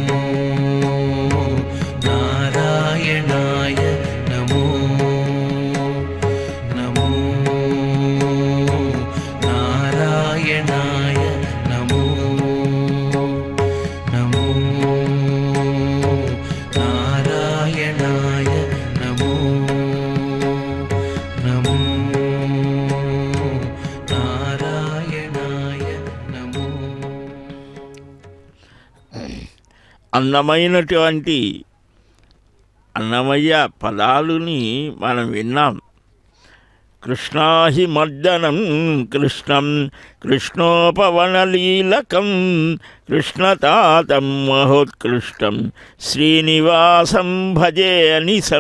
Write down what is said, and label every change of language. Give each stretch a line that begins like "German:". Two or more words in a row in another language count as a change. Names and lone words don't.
Sanskrit: नारायणाय नमो नमो नारायणाय नमो नमो नारायणाय नमो नमो నారాయణాయ నమో.
Telugu: అందమైనటువంటి అన్నమయ్య పదాలని మనం విన్నాం.
Sanskrit: కృష్ణాహి మర్దనం కృష్ణం కృష్ణోపవనలీలకం కృష్ణతాతం మహోత్కృష్టం శ్రీనివాసం భజే అనిసం.